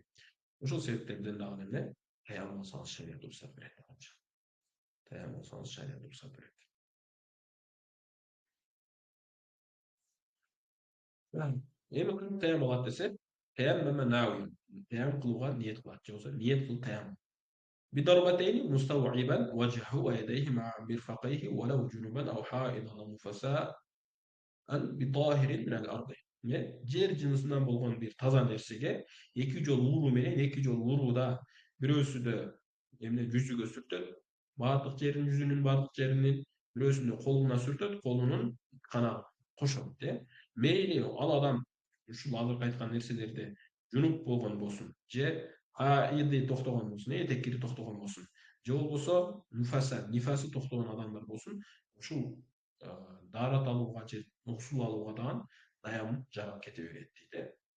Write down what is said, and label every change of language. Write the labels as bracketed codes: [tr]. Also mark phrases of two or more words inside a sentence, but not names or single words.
[ky] Ошол себептерден дагы эмне? Таям алсаңыз шарият уруксат берет. Таям алсаңыз шарият уруксат берет. Эми кантип таям алат десе, таям кылууга ниет кылат, же болбосо ниет кылып таям. [ar] بضربتين مستوعبا وجهه ويديه مع مرفقيه ولو جنبا أو حائضا أو نفساء بطاهر من الأرض. [ky] Жер жынысынан болгон бир таза нерсеге эки жол уруу менен, эки жол урууда бирөөсүдө эмне жүзүгө сүртөт, жүзүнүн баардык жеринин, бирөөсүндө колуна сүртөт, колунун канагын кошот. Мейли ал адам ушул азыркы айткан нерселерди жунуп болгон болсун, же иди токтогон болсун, этек кири токтогон болсун, же болбосо нифасы токтогон адамдар болсун, ушул даарат алууга же гусул алууга дагы таяммум жарап кете берет дейт.